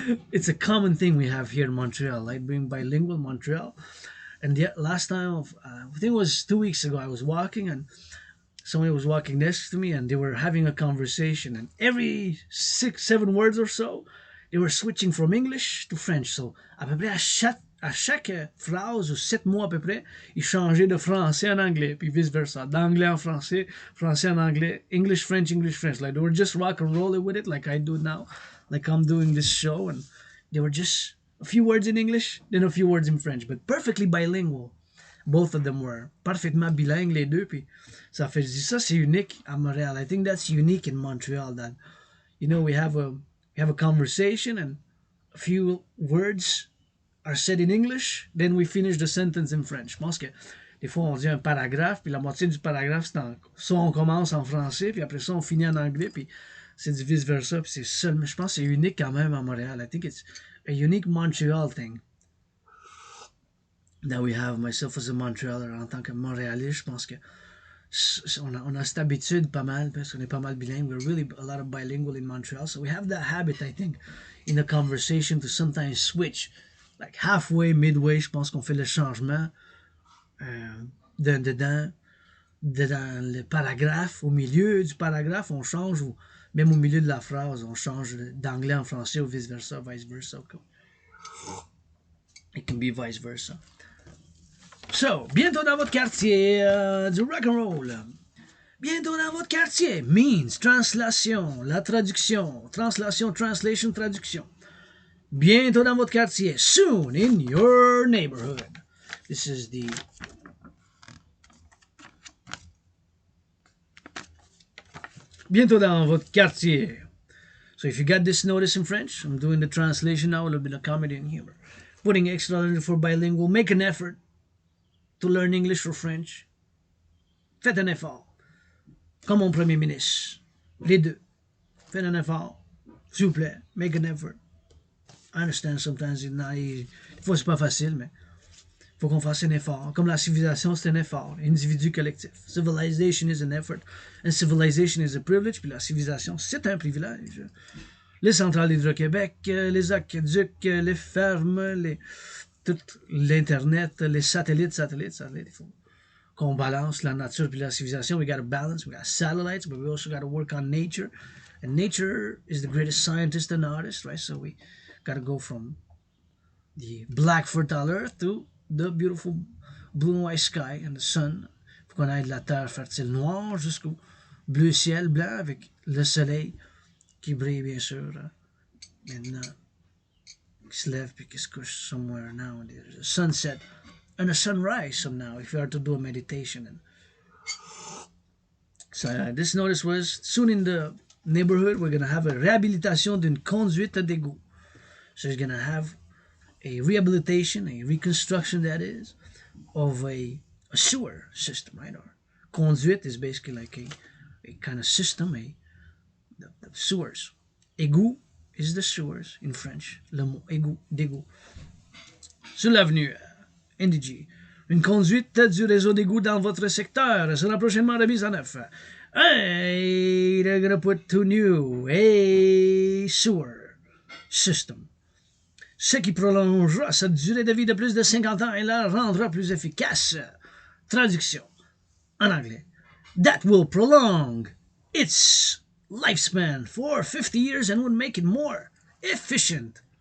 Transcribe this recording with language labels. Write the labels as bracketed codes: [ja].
[en] It's a common thing we have here in Montreal, like being bilingual Montreal. And yet last time, I think it was 2 weeks ago, I was walking and somebody was walking next to me and they were having a conversation, and every 6-7 words or so, they were switching from English to French. So [fr] à peu près à chaque à chaque phrase, 7 mots à peu près, il changeait de français en anglais, puis vice-versa. D'anglais en français, français en anglais, English, French, English, French. [en] Like, they were just rock and rolling with it like I do now. Like I'm doing this show, and they were just a few words in English, then a few words in French, but perfectly bilingual. Both of them were [fr] parfaitement bilingues, les deux, puis ça fait, je dis ça, c'est unique à Montréal. [en] I think that's unique in Montreal, that, you know, we have a conversation, and a few words are said in English, then we finish the sentence in French. [fr] Je pense que des fois, on dit un paragraphe, puis la moitié du paragraphe, c'est soit on commence en français, puis après ça, on finit en anglais, puis c'est du vice-versa, puis c'est seul. Mais je pense que c'est unique quand même à Montréal. [en] I think it's a unique Montreal thing that we have. Myself as a Montrealer, [fr] en tant que Montréalais, je pense que on a cette habitude pas mal, parce qu'on est pas mal bilingue. [en] We're really a lot of bilingual in Montreal, so we have that habit, I think, in a conversation to sometimes switch. Like halfway, midway, [fr] je pense qu'on fait le changement dedans le paragraphe, au milieu du paragraphe, on change, ou même au milieu de la phrase, on change d'anglais en français ou vice-versa, vice-versa. [en] It can be vice-versa. So, [fr] bientôt dans votre quartier, du rock and roll. Bientôt dans votre quartier [en] means translation, [fr] la traduction, [en] translation, translation, [fr] traduction. Bientôt dans votre quartier, [en] soon in your neighborhood. This is the [fr] bientôt dans votre quartier. [en] So if you got this notice in French, I'm doing the translation now, a little bit of comedy and humor. Putting extra in for bilingual, make an effort to learn English or French. [fr] Faites un effort. Comme mon premier ministre. Les deux. Faites un effort. S'il vous plaît, [en] make an effort. I understand sometimes it's not easy. [fr] Des fois, c'est pas facile, mais il faut qu'on fasse un effort. Comme la civilisation, c'est un effort. Individu collectif. [en] Civilization is an effort. And civilization is a privilege. [fr] Puis la civilisation, c'est un privilège. Les centrales d'Hydro-Québec, les aqueducs, les fermes, tout l'Internet, les satellites. Il faut qu'on balance la nature puis la civilisation. [en] We got to balance. We got satellites, but we also got to work on nature. And nature is the greatest scientist and artist, right? So we got to go from the black fertile earth to the beautiful blue and white sky and the sun. [fr] Il faut qu'on aille de la terre fertile noire jusqu'au bleu ciel blanc avec le soleil qui brille, bien sûr. Maintenant, qui se lève puis qui se couche [en] somewhere now. There's a sunset and a sunrise some now if you are to do a meditation. And so this notice was, soon in the neighborhood, we're going to have a [fr] réhabilitation d'une conduite d'égout. [en] So he's going to have a rehabilitation, a reconstruction, that is, of a sewer system, right? Or conduit is basically like a kind of system, the sewers. Égout is the sewers in French. [fr] Le mot égout, d'égout. Sur l'avenue NDG. Une conduite du réseau d'égout dans votre secteur sera prochainement remise en œuvre. [en] Hey, they're going to put to new a sewer system. [fr] Ce qui prolongera sa durée de vie de plus de 50 ans et la rendra plus efficace. Traduction en anglais. [en] That will prolong its lifespan for 50 years and would make it more efficient.